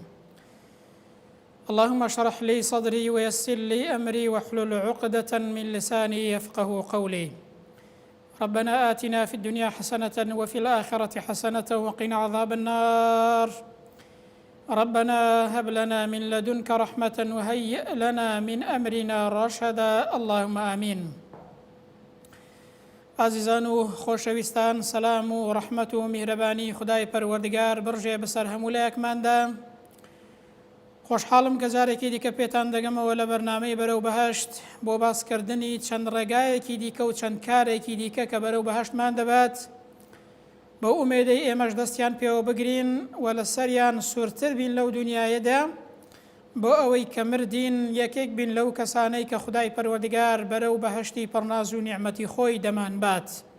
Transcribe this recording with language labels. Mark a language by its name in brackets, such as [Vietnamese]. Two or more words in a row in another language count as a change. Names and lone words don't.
[Arabic] اللهم اشرح لي صدري ويسر لي أمري واحلل عقدة من لساني يفقه قولي. ربنا آتنا في الدنيا حسنة وفي الآخرة حسنة وقنا عذاب النار. ربنا هب لنا من لدنك رحمة وهيئ لنا من أمرنا رشدا. اللهم آمين. [Central Kurdish] عزیزان و خۆشەویستان، سەلام و ڕەحمەت و میهرەبانی خودای پەروەردگار بڕژێ بەسەر هەموو لایەکماندا. خۆشحاڵم کە جارێکی دیکە پێتان دەگەمەوە لە بەرنامەی بەرەو بەهەشت بۆ باسکردنی چەند ڕێگایەکی دیکە و چەند کارێکی دیکە کە بەرەو بەهەشتمان دەبات، بەو ئومێدەی ئێمەش دەستیان پێوە بگرین و لەسەریان سوورتر بین لەو دنیایەدا، بۆ ئەوەی کە مردین یەکێک بین لەو کەسانەی کە خودای پەروەردگار بەرەو بەهەشتی پڕناز و نیعمەتی خۆی دەمانبات.